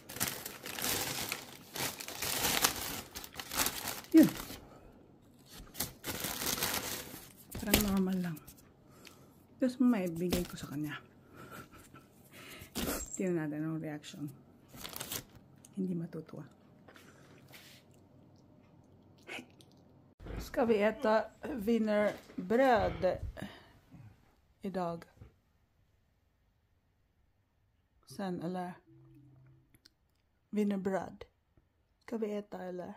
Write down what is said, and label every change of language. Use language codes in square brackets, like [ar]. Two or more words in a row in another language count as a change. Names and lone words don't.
[tl] Yun. Parang normal lang. Tapos maibigay ko sa kanya. Tingnan natin ang reaction. Hindi matutuwa. [sv] Ska vi äta wienerbröd idag? Sen eller? Wienerbröd. Ska vi äta eller?